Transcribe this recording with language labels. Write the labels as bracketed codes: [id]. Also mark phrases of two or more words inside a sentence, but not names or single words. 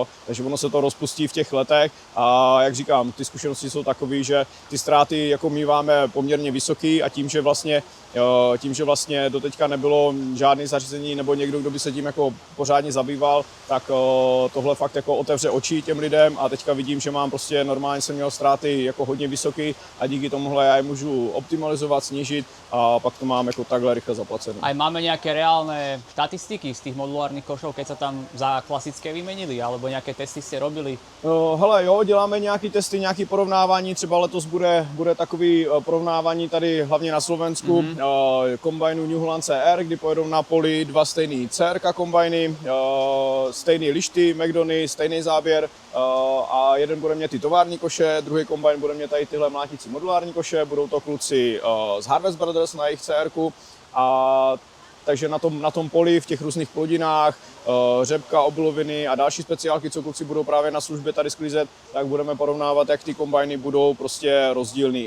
[cs] Takže ono se to rozpustí v těch letech a jak říkám, ty zkušenosti jsou takové, že ty ztráty jako míváme poměrně vysoký a tím, že vlastně doteďka nebylo žádné zařízení nebo někdo, kdo by se tím jako pořádně zabýval, tak tohle fakt jako otevře oči těm lidem a teďka vidím, že mám prostě normálně jsem měl ztráty jako hodně vysoký a díky tomuhle já je můžu optimalizovat, snížit a pak to mám jako takhle rychle zaplacené. [sk] Aj máme nejaké reálne štatistiky z tých modulárnych košov, keď sa tam za klasické vymenili, alebo nejaké testy ste robili? [cs] Hele, jo, děláme nějaký testy, nějaké porovnávání, třeba letos bude takový porovnávání tady hlavně na Slovensku, kombajnu New Holland CR, kdy pojedou na poli dva stejný CRK kombajny, stejný lišty, McDony, stejný záběr a jeden bude mít ty tovární koše, druhý kombajn bude mít tady tyhle mlátící modulární koše, budou to kluci z Harvest Brothers na jejich CRku a takže na tom poli, v těch různých plodinách, řepka, obiloviny a další speciálky, co kluci budou právě na službě tady sklízet, tak budeme porovnávat, jak ty kombajny budou prostě rozdílný.